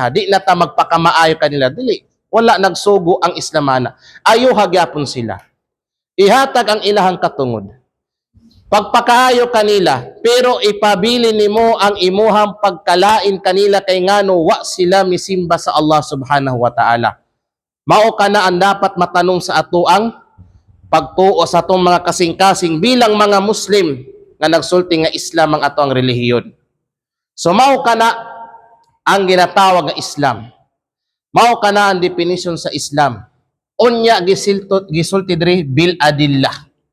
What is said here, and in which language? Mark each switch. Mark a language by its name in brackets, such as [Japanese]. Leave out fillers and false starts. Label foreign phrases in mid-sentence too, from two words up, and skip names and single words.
[Cebuano] Di na ta magpakamaayo kanila. Dili. Wala nagsugo ang Islamana. Ayo hagyapon sila. Ihatag ang ilahang katungod. Pagpakaayo kanila, pero ipabili nimo ang imuhang pagkalain kanila kay ngano wa sila misimba sa [Arabic] Allah subhanahu wa ta'ala. [Cebuano] Mao kana ang dapat matanong sa ato ang pagtuo sa atong mga kasing-kasing bilang mga Muslim nga nagsulti nga Islam ang ato ang relihiyon. So mao kana ang ginatawag nga Islam. Mao kana ang definition sa Islam. Unya gisulti diri [Arabic] bil adillah.